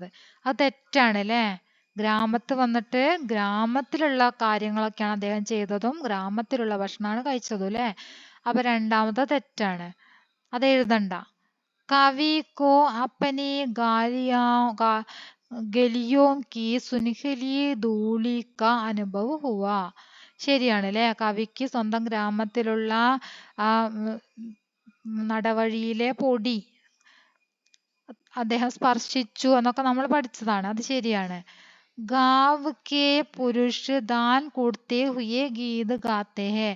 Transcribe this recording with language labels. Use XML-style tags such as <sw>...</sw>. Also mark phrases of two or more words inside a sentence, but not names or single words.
<ml>അത് തെറ്റാണ് അല്ലേ? ഗ്രാമത്തിൽ വന്നിട്ട് ഗ്രാമത്തിലുള്ള കാര്യങ്ങളൊക്കെയാണ് അദ്ദേഹം ചെയ്തതും ഗ്രാമത്തിലുള്ള ഭക്ഷണമാണ് കഴിച്ചതും അല്ലേ? അപ്പൊ രണ്ടാമത്തെ തെറ്റാണ്. അത് എഴുതണ്ട.</ml> <hi>कवि को अपनी गलियों की सुनहरी धूलि का अनुभव हुआ.</hi> <ml>ശരിയാണ് അല്ലേ? കവിക്ക് സ്വന്തം ഗ്രാമത്തിലുള്ള നടവഴിയിലെ പൊടി അദ്ദേഹം സ്പർശിച്ചു എന്നൊക്കെ നമ്മൾ പഠിച്ചതാണ്. അത് ശരിയാണ്.</ml> <hi>गांव के पुरुष दान कूटते हुए गीत गाते हैं.</hi>